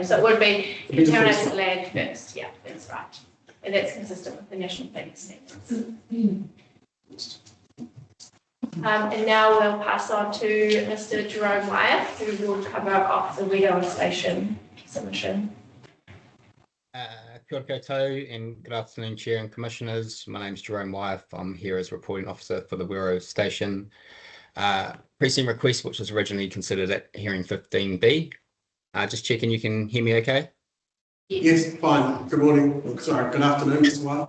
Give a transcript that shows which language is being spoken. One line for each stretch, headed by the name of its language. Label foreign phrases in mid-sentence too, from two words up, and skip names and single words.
English: So it would be contaminated land first, yeah, that's right. And that's consistent with the national planning standards. And now we'll pass on to Mr. Jerome Wyeth, who will cover off the Weedon Station submission.
Māori: Kia ora koutou
English: and good afternoon, Chair and Commissioners. My name is Jerome Wyeth. I'm here as reporting officer for the Weedon Station precinct request, which was originally considered at hearing 15B. Just checking you can hear me okay? Yes, fine. Good morning. Sorry, good afternoon as well.